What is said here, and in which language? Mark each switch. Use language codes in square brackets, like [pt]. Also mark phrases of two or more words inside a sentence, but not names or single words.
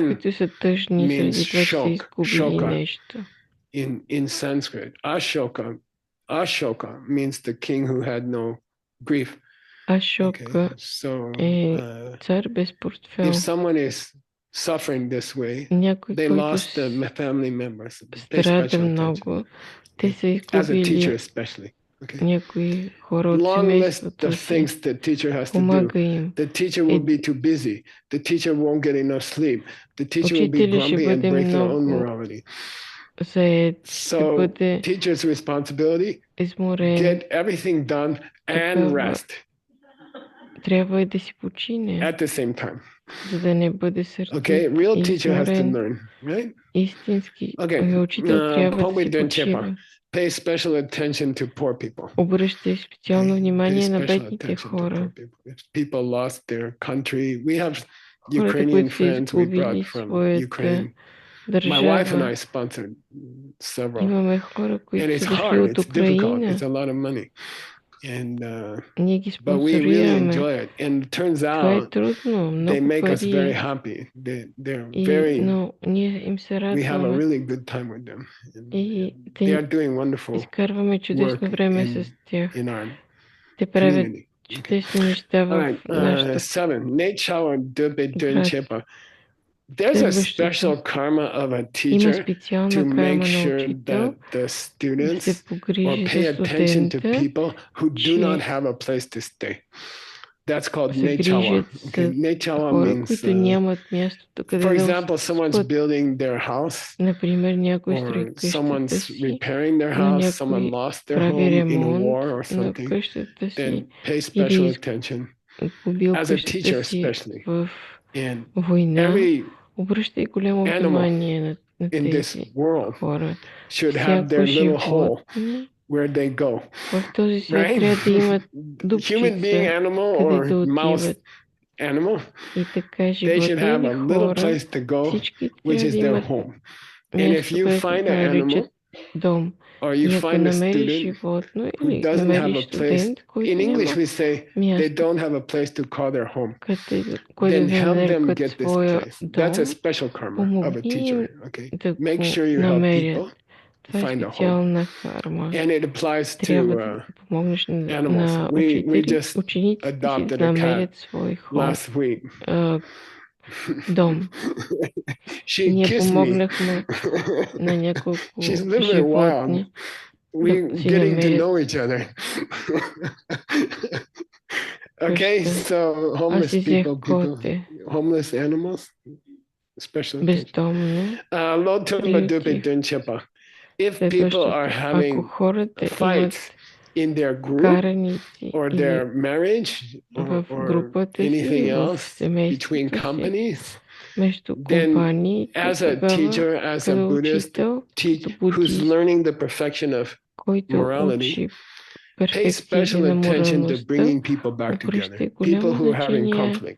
[bg] които са тъжни [en] means [bg] заради това, че са изгубили shoka нещо. [en] in Sanskrit. Ashoka means the king who had no grief. [bg] Ашока е цар без портфел. [en] If someone is suffering this way, [bg] някой, [en] they [bg] който [en] lost the family members. [bg] страда много, те са изгубили някои хора от семейството си. Помага им. [en] The teacher will be too busy. The teacher won't get enough sleep. The teacher will be [bg] Учителя ще [en] grumpy and [bg] бъде [en] break their own [bg] много [en] morality. [bg] заед, ще [en] So [bg] бъде [en] teacher's responsibility, [bg] изморен. [en] get everything done and rest [bg] трябва да си почине, [en] at the same time. [bg] за да не бъде сърдит [en] Okay, real [bg] и [en] teacher has to [bg] изморен. [en] learn, right? [bg] Истински [en] Okay. [bg] учител трябва да си почива. [en] Pay special attention to poor people. [bg] Обръщай специално внимание на [en] Pay special [bg] бедните [en] attention to [bg] хора. [en] poor people. If people lost their country, we have [bg] Хората, [en] Ukrainian [bg] които са [en] friends we [bg] изгубили [en] brought from [bg] своята [en] Ukraine. My wife and I [bg] държава. [en] sponsored several. [bg] Имаме хора, [en] And [bg] които [en] it's [bg] са дошли [en] hard, [bg] от [en] it's difficult, [bg] Украина. [en] it's a lot of money. And [bg] Ние ги [en] but we really [bg] спонсорираме. [en] enjoy it. And it turns [bg] Това е [en] out [bg] трудно, [en] they [bg] много [en] make us very [bg] пари [en] happy. They're [bg] и, [en] very, [bg] но ние им се [en] we have a [bg] радваме [en] really good time with them. And [bg] и [en] they are doing wonderful [bg] изкарваме чудесно [en] work [bg] време с тях. [en] in our [bg] Те правят [en] community. [bg] чудесни неща в нашата 7. Nechao Dube Dun град. Chepa. [en] There's a special karma of a [bg] Има [en] teacher to [bg] специална [en] make [bg] карма на [en] sure [bg] учител [en] that the [bg] да [en] students [bg] се [en] or [bg] погрижи [en] pay [bg] за [en] attention to [bg] студента, [en] people who do [bg] че [en] not have a place to stay. That's called [bg] се [en] Nechawa. [bg] грижат [en] Okay, [bg] за [en] Nechawa [bg] хора, [en] means, [bg] които нямат мястото, къде [en] for [bg] да [en] example, someone's [bg] спят. [en] building their house, [bg] Например, някой строи [en] or [bg] къщата [en] someone's [bg] си, [en] repairing their [bg] но [en] house, someone [bg] някой [en] lost their [bg] прави [en] home in a [bg] ремонт [en] war or [bg] на [en] something. [bg] къщата си [en] Then pay special [bg] или [en] attention [bg] побил [en] as a teacher, [bg] къщата си [en] especially. [bg] в [en] And [bg] война. [en] every [bg] Обръщай голямо [en] animal [bg] внимание на [en] in this [bg] тези [en] world [bg] хора. [en] should have [bg] Всяко [en] their little hole [bg] животно [en] where they go. [bg] в този свят [en] Right? [bg] трябва да имат [en] Human being [bg] дупчица, [en] animal [bg] къде да [en] or mouse [bg] отиват. [en] animal, [bg] И така [en] they should have [bg] животни [en] a [bg] или [en] little [bg] хора, [en] place to go, [bg] всички [en] which [bg] трябва [en] is [bg] да [en] their [bg] имат [en] home. And if [bg] място, [en] you [bg] което [en] find an [bg] наричат [en] animal [bg] дом. [en] or [bg] И [en] you [bg] ако [en] find a [bg] намериш [en] student [bg] животно [en] who [bg] или [en] doesn't have [bg] намериш [en] a place, [bg] студент, който [en] in English [bg] няма [en] we say they [bg] място, [en] don't have a place to call their home, [bg] който [en] then [bg] да [en] help them [bg] нарекат [en] get this [bg] своя [en] place. That's a [bg] дом, [en] special karma of a [bg] помогни [en] teacher. [bg] им [en] Okay, [bg] да [en] make [bg] го [en] sure you help [bg] намерят. [en] people [bg] Това е [en] find a home. [bg] специална карма. [en] And it applies [bg] Трябва [en] to [bg] да помогнеш [en] animals. [bg] на [en] We just [bg] учениците си [en] adopted [bg] да [en] a cat [bg] намерят свой хом. [en] last week. [bg] дом. Ние помогнахме на няколко животни [en] We're getting to know each other. Okay, so homeless people, homeless animals, special attention. If people are having fights in their group or their marriage or anything else between companies, then as a teacher, as a Buddhist, who's learning the perfection of morality, pay special attention to bringing people back together, people who are having conflict.